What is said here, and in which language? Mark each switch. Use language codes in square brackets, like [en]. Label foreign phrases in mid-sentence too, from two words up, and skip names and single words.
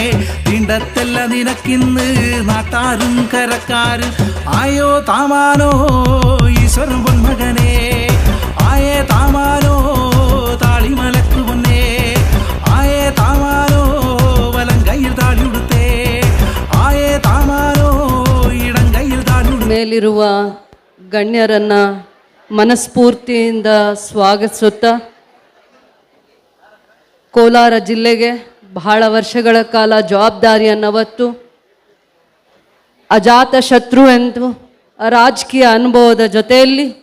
[ml] വീണ്ടത്തല്ല നിനക്കിന്ന് നാട്ടാരും കരക്കാരും. ആയോ താമാനോ ഈശ്വരൻ പൊന്മകനെ ആയേ താമാനോ താളിമലക്കു പൊന്നേ. ആയേ താമാനോ വലം കയ്യിൽ താളിയെടുത്തേ. ആയേ താമാനോ ഇടം കൈയ്യിൽ താളി. [kn] ಮೇಲಿರುವ ಗಣ್ಯರನ್ನ ಮನಸ್ಫೂರ್ತಿಯಿಂದ ಸ್ವಾಗತಿಸುತ್ತಾ ಕೋಲಾರ ಜಿಲ್ಲೆಗೆ ಬಹಳ ವರ್ಷಗಳ ಕಾಲ ಜವಾಬ್ದಾರಿಯನ್ನು ಹೊತ್ತು ಅಜಾತ ಶತ್ರು ಎಂದು ರಾಜಕೀಯ ಅನುಭವದ ಜೊತೆಯಲ್ಲಿ